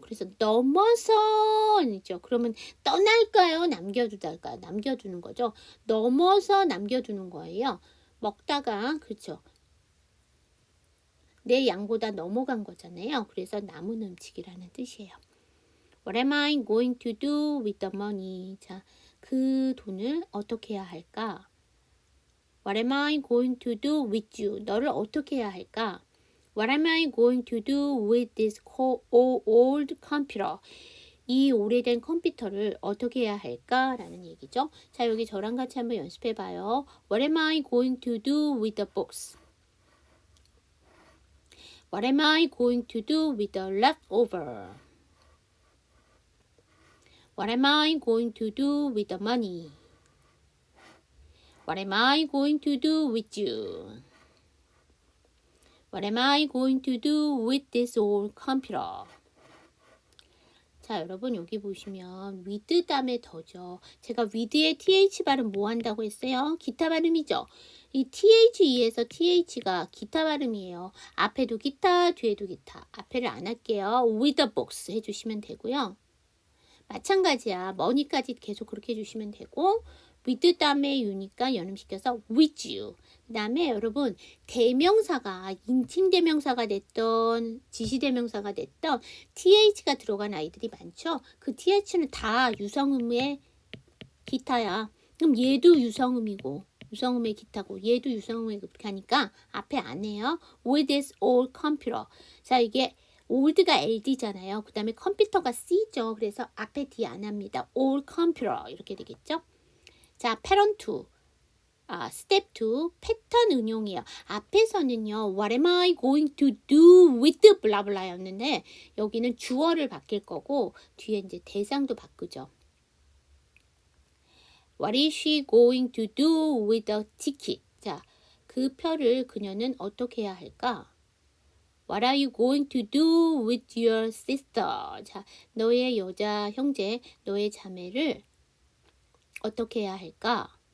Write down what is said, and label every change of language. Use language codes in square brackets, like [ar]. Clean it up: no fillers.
[ko] 그래서 넘어서죠. 그러면 떠날까요? 남겨두달까요? 남겨두는 거죠. 넘어서 남겨두는 거예요. 먹다가 그렇죠. 내 양보다 넘어간 거잖아요. 그래서 남은 음식이라는 뜻이에요. [en] What am I going to do with the money? [ko] 자, 그 돈을 어떻게 해야 할까? [en] What am I going to do with you? [ko] 너를 어떻게 해야 할까? [en] What am I going to do with this old computer? [ko] 이 오래된 컴퓨터를 어떻게 해야 할까? 라는 얘기죠. 자, 여기 저랑 같이 한번 연습해 봐요. [en] What am I going to do with the books? What am I going to do with the leftover? What am I going to do with the money? What am I going to do with you? What am I going to do with this old computer? [ko] 자, 여러분 여기 보시면 with 다음에 더죠. 제가 with의 th 발음 뭐 한다고 했어요? 기타 발음이죠. 이 the에서 th가 기타 발음이에요. 앞에도 기타, 뒤에도 기타. 앞에를 안 할게요. [en] with the books [ko] 해주시면 되고요. 마찬가지야. money까지 계속 그렇게 해주시면 되고 with 다음에 you니까 연음시켜서 [en] with you. [ko] 그 다음에 여러분 대명사가 인칭대명사가 됐던 지시대명사가 됐던 th가 들어간 아이들이 많죠. 그 th는 다 유성음의 기타야. 그럼 얘도 유성음이고 유성음의 기타고 얘도 유성음의 그렇게 하니까 앞에 안 해요. [en] with this old computer. [ko] 자, 이게 old가 ld잖아요. 그 다음에 컴퓨터가 c죠. 그래서 앞에 d 안 합니다. [en] old computer [ko] 이렇게 되겠죠. 자, pattern 2. 스텝 2 패턴 응용이에요. 앞에서는요. [en] What am I going to do with [ko] 블라블라였는데 여기는 주어를 바뀔 거고 뒤에 이제 대상도 바꾸죠. [en] What is she going to do with the ticket? [ko] 자, 그 표를 그녀는 어떻게 해야 할까? [en] What are you going to do with your sister? [ko] 자, 너의 여자 형제, 너의 자매를 어떻게 해야 할까?